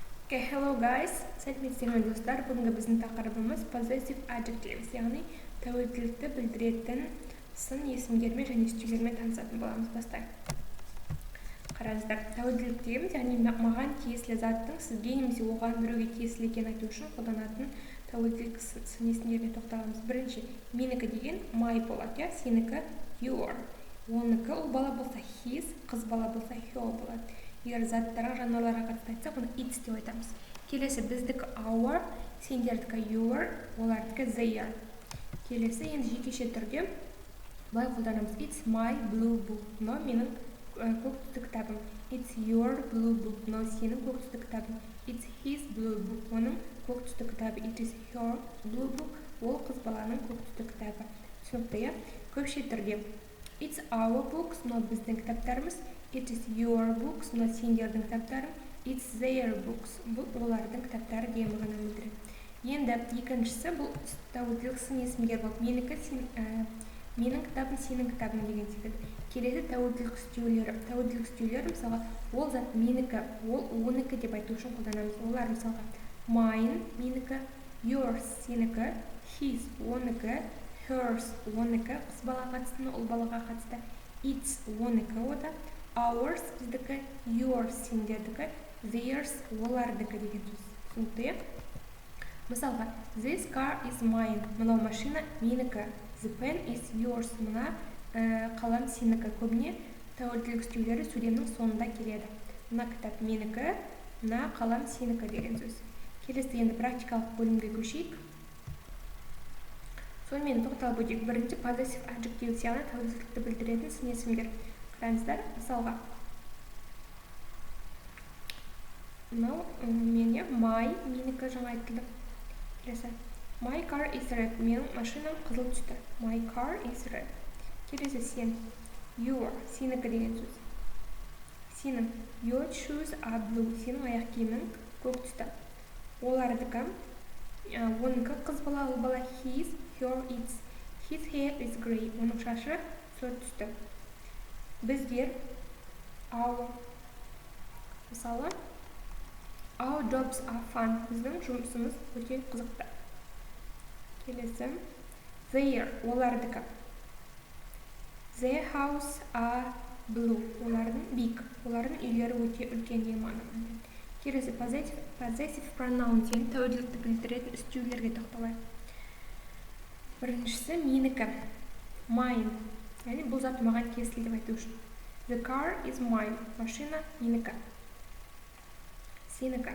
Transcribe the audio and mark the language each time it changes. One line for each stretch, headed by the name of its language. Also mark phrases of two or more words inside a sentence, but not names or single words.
English: Okay, hello guys.
Kazakh: Сәлеметсіздер достар. Бүгінгі біздің тақырыбымыз
English: possessive adjectives,
Kazakh: яғни тәуелділікті білдіретін сын есімдермен және стилермен танысатын боламыз. Бастайық. Қараңыздар, тәуелділік дегеніміз, яғни маған тиесілі заттың сізге немесе оған біреуге тиесілі екенін айту үшін қолданатын тәуелділік сын есімдеріне тоқталамыз. Бірінші, менікі деген my болады, я, сенікі your. Оныкі ұл бала болса his, қыз бала болса her болады. Егер заттарға, жануарларға қатысты айтсақ, оны its деп айтамыз. Келесі біздікі our, сендердікі your, олардікі their. Келесі енді жекеше түрде былай қолданамыз.
English: It's my blue book.
Kazakh: Мынау менің көк түсті кітабым.
English: It's your blue book.
Kazakh: Мынау сенің көк түсті кітабың.
English: It's his blue book.
Kazakh: Оның көк түсті кітабы.
English: It is her blue book.
Kazakh: Ол қыз баланың көк түсті кітабы. Түсінікті, иә? Көпше түрде
English: It's our books.
Kazakh: Мынау біздің кітаптарымыз.
English: It is your books,
Kazakh: мына сендердің кітаптарың.
English: It's their books,
Kazakh: бұл олардың кітаптары деген мағына білдіреді. Енді екіншісі бұл тәуелділік сын есімдер болып. Менің кітабым, сенің кітабың деген секілді. Келесі тәуелділік үстеулері. Тәуелділік үстеулері мысалға ол зат менікі, ол оныкі деп айту үшін қолданамыз. Олар мысалға mine, менікі, yours, сенікі, his, оныкі, hers, оныкі, қыз балаға қатысты, ұл балаға қатысты, its, оныкі, ода. Ours, біздікі, yours, сендердікі, theirs, олардікі деген сөз. Түсінікті? Мысалға,
English: this car is mine.
Kazakh: Мынау машина менікі.
English: The pen is yours.
Kazakh: Мына қалам сенікі. Көбіне тәуелділік үстеулері сөйлемнің соңында келеді. Мына кітап менікі, мына қалам сенікі деген сөз. Келесі енді практикалық бөлімге көшейік. Сонымен тоқталып өтейік. Бірінші
English: possessive adjectives,
Kazakh: яғни тәуелділікті білдіретін сын есімдер. Қараңыздар, мысалға мынау мене my, менікі жаңа айтылды.
English: Келесі my car is red.
Kazakh: Менің машинам қызыл түсті.
English: My car is red.
Kazakh: Келесі сен your, сенікі деген сөз.
English: Сенің your shoes are blue.
Kazakh: Сенің аяқ киімің көк түсті. Олардікі оныкі қыз бала, ұл бала
English: his, her, its. His hair is gray.
Kazakh: Оның шашы сұр түсті.
English: Біздер our, мысалы our jobs are fun.
Kazakh: Біздің жұмысымыз өте қызықты. Келесі their, олардікі.
English: Their house are blue.
Kazakh: Олардың big. Олардың үйлері өте үлкен деген мағына. Келесі
English: possessive pronoun,
Kazakh: тәуелділікті білдіретін үстеулерге тоқталайық. Біріншісі менікі, mine. Яғни бұл зат маған тиесілі деп айту үшін.
English: The car is mine.
Kazakh: Машина менікі. Сенікі.